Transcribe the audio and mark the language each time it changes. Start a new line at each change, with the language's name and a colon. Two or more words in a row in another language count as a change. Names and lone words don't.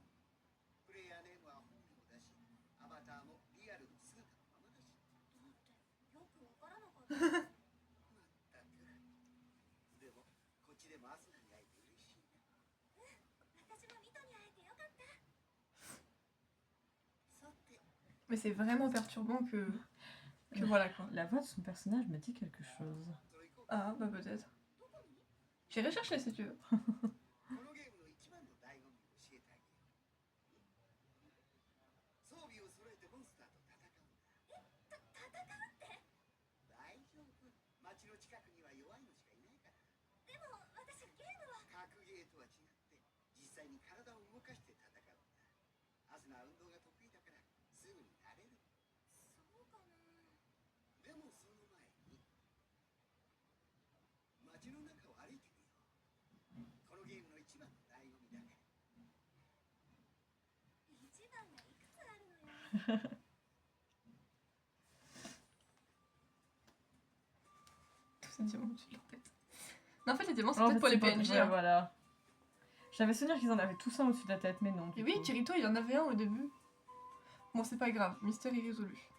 Japanese: プレイヤーネームは本名だし、アバターもリアルの姿のままだし。だってよくわからなかった。まったく。でもこっちでもアスナに会えて嬉しいな。私もミトに会えてよかった。さて、
French: Mais c'est vraiment perturbant que voilà quoi. La voix de son personnage me dit quelque chose.
Japanese: それ行こうか。
French: Ah, bah peut-être.
Japanese: どこに？
French: J'irai chercher si tu veux.
Japanese: このゲームの一番の醍醐味を教えてあげる。装備を揃えてモンスターと戦うんだ。戦うって？大丈夫。街の近くには弱いのしかいないから。でも私ゲームは。格ゲーとは違って実際に体を動かして戦うんだ。アスナは運動が得意だからすぐに慣れる。そうかな。でもその前に街の中を歩いてみよう。このゲームの一番の醍醐味だから。一番がいくつあるのよ。
French: Tous ces diamants au-dessus de leur tête. Non, en fait, les diamants, c'est En peut-être fait, pour les c'est pas- PNJ. ouais, hein. voilà. J'avais souvenir qu'ils en avaient tous un au-dessus de la tête, mais non. Et du oui, coup. Kirito, il en avait un au début. Bon, c'est pas grave, mystère irrésolu.